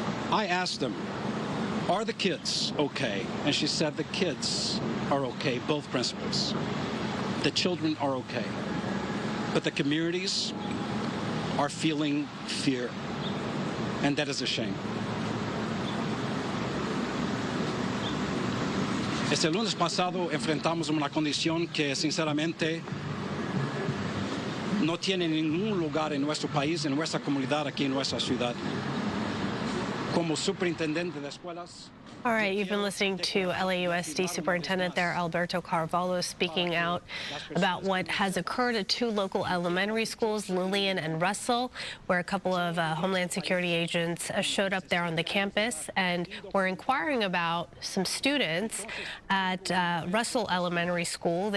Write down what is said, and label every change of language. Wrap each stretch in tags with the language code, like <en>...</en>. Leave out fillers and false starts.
<en>I asked them, are the kids okay? And she said the kids are okay, both principals. The children are okay. But the communities are feeling fear, and that is a shame.</en> <es>Este lunes pasado enfrentamos una condición que sinceramente no tiene ningún lugar en nuestro país, en nuestra comunidad, aquí en nuestra ciudad. Como superintendente de escuelas.</es> <en>All right, you've been listening to LAUSD Superintendent there, Alberto Carvalho, speaking out about what has occurred at 2 local elementary schools, Lillian and Russell, where a couple of Homeland Security agents showed up there on the campus and were inquiring about some students at Russell Elementary School.</en>